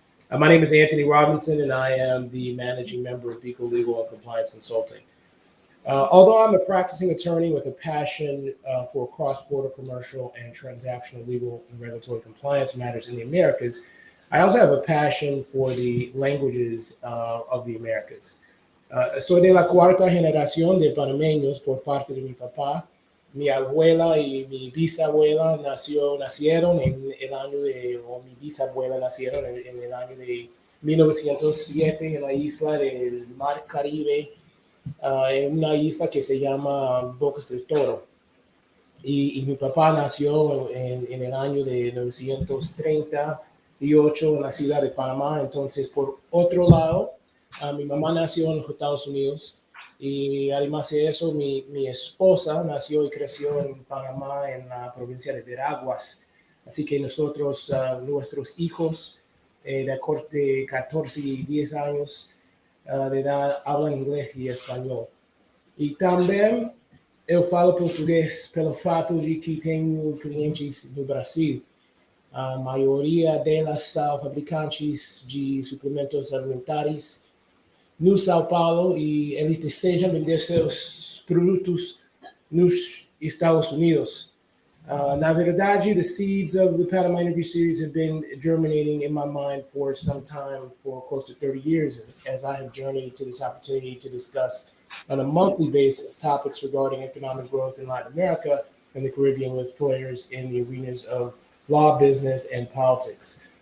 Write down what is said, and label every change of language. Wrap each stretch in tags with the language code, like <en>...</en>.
<en>My name is Anthony Robinson, and I am the managing member of Bico Legal and Compliance Consulting. Although I'm a practicing attorney with a passion for cross-border commercial and transactional legal and regulatory compliance matters in the Americas, I also have a passion for the languages of the Americas.</en> <es>Soy de la cuarta generación de panameños por parte de mi papá. Mi abuela y mi bisabuela nacieron en el año o mi bisabuela nacieron en el año de 1907 en la isla del Mar Caribe, en una isla que se llama Bocas del Toro. Y mi papá nació en el año de 1938 en la ciudad de Panamá. Entonces, por otro lado, mi mamá nació en los Estados Unidos. Y además de eso, mi esposa nació y creció en Panamá, en la provincia de Veraguas. Así que nosotros, nuestros hijos de 14 y 10 años de edad, hablan inglés y español.</es> <pt>E também eu falo português pelo fato de que tenho clientes no Brasil. A maioria delas são fabricantes de suplementos alimentares no São Paulo e eles desejam vender seus produtos nos Estados Unidos. Na verdade,</pt> <en>the seeds of the Panama Interview Series have been germinating in my mind for some time, for close to 30 years, as I have journeyed to this opportunity to discuss on a monthly basis topics regarding economic growth in Latin America and the Caribbean with players in the arenas of law, business, and politics.</en>